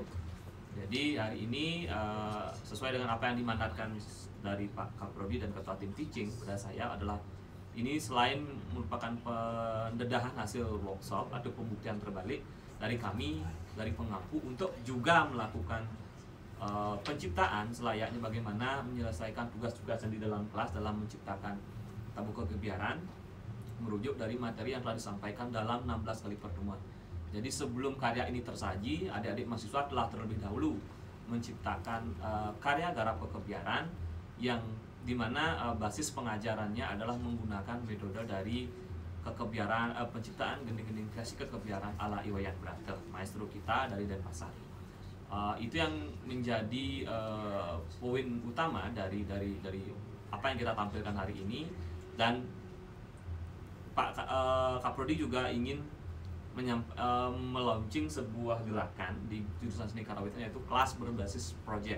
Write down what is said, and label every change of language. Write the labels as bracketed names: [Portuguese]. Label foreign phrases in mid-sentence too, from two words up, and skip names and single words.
[Indonesian] Jadi hari ini sesuai dengan apa yang dimandatkan dari Pak Kaprodi dan Ketua Tim Teaching pada saya adalah ini selain merupakan pendedahan hasil workshop atau pembuktian terbalik dari kami, dari pengampu untuk juga melakukan penciptaan selayaknya bagaimana menyelesaikan tugas-tugas yang di dalam kelas dalam menciptakan tabung kebiaran merujuk dari materi yang telah disampaikan dalam 16 kali pertemuan. Jadi sebelum karya ini tersaji, adik-adik mahasiswa telah terlebih dahulu menciptakan karya garap kebiaran yang dimana basis pengajarannya adalah menggunakan metode dari kekebiaran penciptaan gending-gending kreasi kekebiaran ala Iwayan Brate, maestro kita dari Denpasar. Itu yang menjadi poin utama dari apa yang kita tampilkan hari ini. Dan Pak Kaprodi juga ingin melaunching sebuah gerakan di jurusan seni karawitan, yaitu kelas berbasis project.